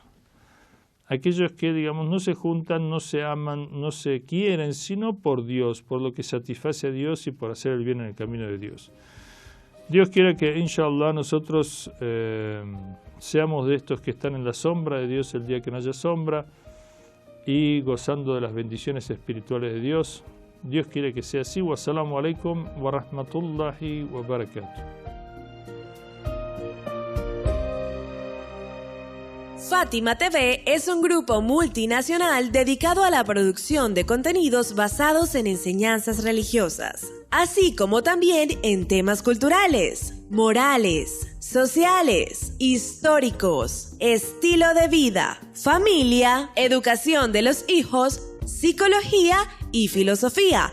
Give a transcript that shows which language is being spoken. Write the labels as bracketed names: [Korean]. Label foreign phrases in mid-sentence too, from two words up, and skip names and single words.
[Spanish] Aquellos que, digamos, no se juntan, no se aman, no se quieren, sino por Dios, por lo que satisface a Dios y por hacer el bien en el camino de Dios. Dios quiere que, inshallah, nosotros seamos de estos que están en la sombra de Dios el día que no haya sombra y gozando de las bendiciones espirituales de Dios. Dios quiere que sea así. [Arabic] والسلام عليكم ورحمة الله وبركاته. [Spanish] Fátima TV es un grupo multinacional dedicado a la producción de contenidos basados en enseñanzas religiosas, así como también en temas culturales, morales, sociales, históricos, estilo de vida, familia, educación de los hijos, psicología y filosofía.